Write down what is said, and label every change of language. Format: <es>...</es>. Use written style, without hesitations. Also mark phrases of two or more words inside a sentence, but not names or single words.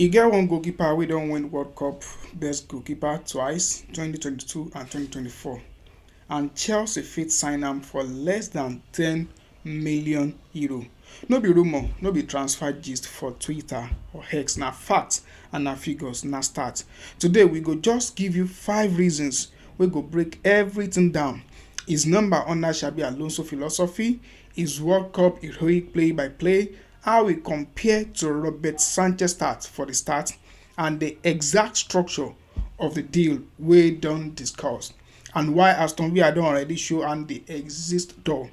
<pcm>E get one goalkeeper wey don win World Cup best goalkeeper twice, 2022 and 2024, and Chelsea fit sign am for less than €10 million. No be rumour, no be transfer gist for Twitter or X, na fact and na figures, na start. Today we go just give you 5 reasons wey go break everything down. His number under Xabi Alonso philosophy, his World Cup heroic play by play, how e compare to Robert Sanchez start for the start, and the exact structure of the deal wey don discuss, and why Aston Villa don already show am dey exist door.</pcm>